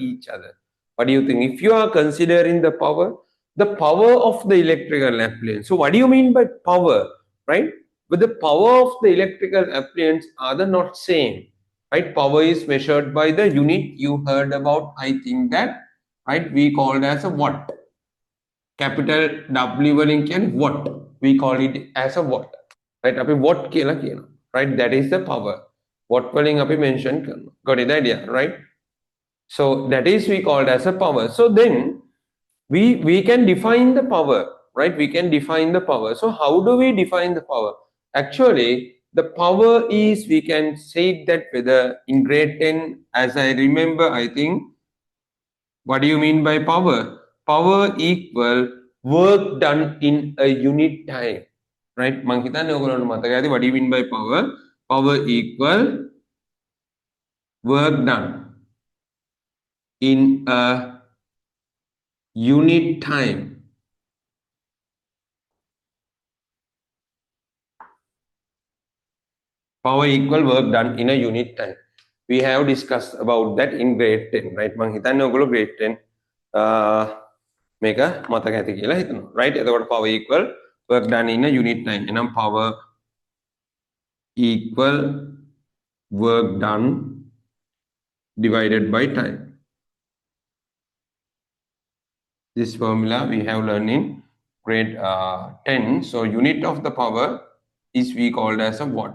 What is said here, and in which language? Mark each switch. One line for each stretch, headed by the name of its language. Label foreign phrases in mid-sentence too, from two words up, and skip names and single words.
English: each other what do you think if you are considering the power of the electrical appliance so what do you mean by power right but the power of the electrical appliance are the not same right power is measured by the unit you heard about I think that right we called as a watt capital W
Sinhala: වලින් කියන්නේ
English: watt we call it as a watt right අපි watt
Sinhala: කියලා කියනවා
English: right that is the power watt
Sinhala: වලින් අපි
English: mention කරනවා got it idea right so that is we called as a power so then we can define the power right we can define the power so how do we define the power actually the power is we can say that whether in grade 10 as I remember I think what do you mean by power power equal work done in a unit time right
Sinhala: මං හිතන්නේ ඔයගොල්ලන්ට මතක ඇති
English: what do you mean by power power equal work done in a unit time power equal work done in a unit time we have discussed about that in grade 10 right
Sinhala: මං හිතන්නේ ඔයගොල්ලෝ
English: grade 10
Sinhala: මේක මතක ඇති කියලා හිතනවා
English: right එතකොට power equal work done in a unit time එනම් power equal work done divided by time this formula we have learned in grade 10 so unit of the power is we called as a watt